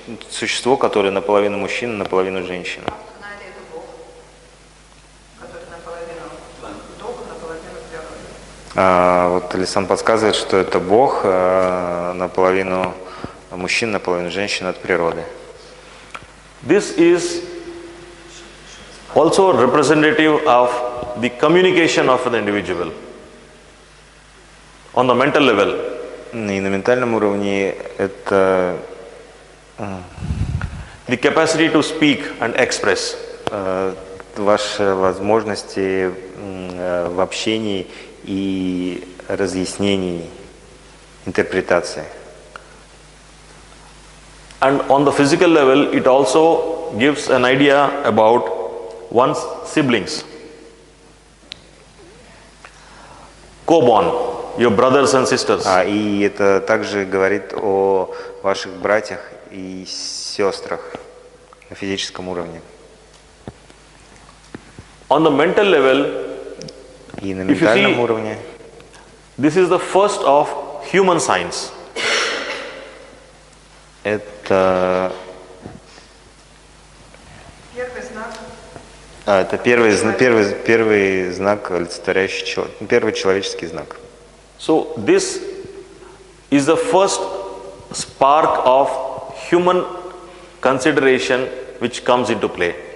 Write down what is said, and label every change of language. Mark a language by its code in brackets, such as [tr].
[ru] Существо, которое наполовину мужчина, наполовину женщина. Ардханари — это Бог, который наполовину дух, наполовину природа. Вот Лисан подсказывает, что это Бог наполовину мужчина, наполовину женщина от природы. [en] This is also representative of the communication of an individual on the mental level. [ru] И на ментальном уровне это [en] The capacity to speak and express. [ru] Ваши возможности в общении и разъяснении, интерпретации. [en] And on the physical level, it also gives an idea about one's siblings. Co-born, your brothers and sisters. [ru] И это также говорит о ваших братьях и сестрах на физическом уровне. [en] On the mental level, [ru] И на [en] if you [ru] ментальном [en] see, [ru] уровне [en] this is the first of human signs. [ru] это, Первый знак. это первый знак, олицетворяющий первый человеческий знак. [en] So this is the first spark of human consideration which comes into play.